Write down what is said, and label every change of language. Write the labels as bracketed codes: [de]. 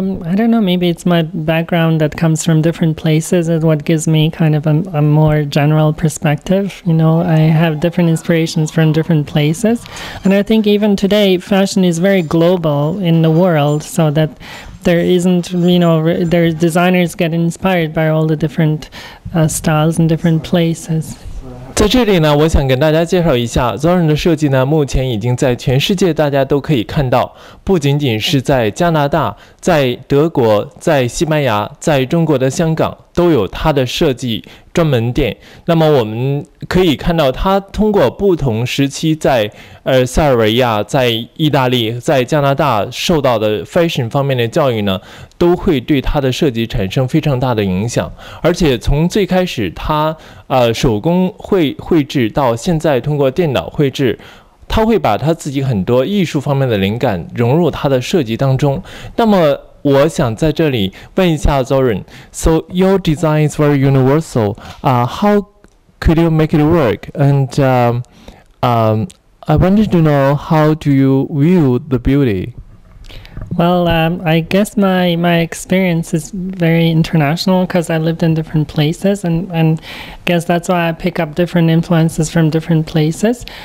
[en] I don't know, maybe it's my background that comes from different places is what gives me kind of a more general perspective. You know, I have different inspirations from different places. And I think even today, fashion is very global in the world, so that there isn't, you know, their designers get inspired by all the different styles in different places. [zh] 在这里呢，我想跟大家介绍一下 Zoran 的设计呢，目前已经在全世界大家都可以看到，不仅仅是在加拿大、在德国、在西班牙、在中国的香港都有它的设计专门店。那么我们可以看到，它通过不同时期在塞尔维亚、在意大利、在加拿大受到的 fashion 方面的教育呢，都会对它的设计产生非常大的影响。而且从最开始它手工绘制到现在通过电脑绘制，他会把他自己很多艺术方面的灵感融入他的设计当中。那么我想在这里问一下 Zoran, [en] so your design is very universal. How could you make it work? And I wanted to know, how do you view the beauty? Well, I guess my experience is very international because I lived in different places, and I guess that's why I pick up different influences from different places.